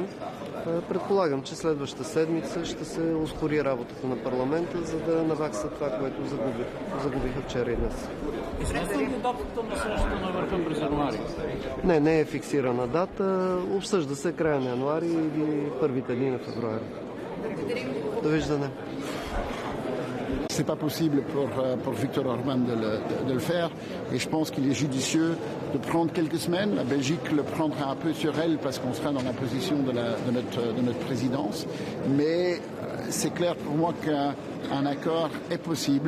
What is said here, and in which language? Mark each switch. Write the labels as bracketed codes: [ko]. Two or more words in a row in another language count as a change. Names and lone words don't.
[bg] Предполагам, че следващата седмица ще се ускори работата на парламента, за да навакса това, което загубиха вчера и днес. Известно ли датата на срещата на върха през януари? Не е фиксирана дата. Обсъжда се края на януари или първите дни на февруари. Довиждане. [fr] C'est pas possible pour Viktor Orbán de le faire et je pense qu'il est judicieux de prendre quelques semaines. La Belgique le prendra un peu sur elle parce qu'on sera dans la position de notre présidence. Mais c'est clair pour moi qu'un accord est possible.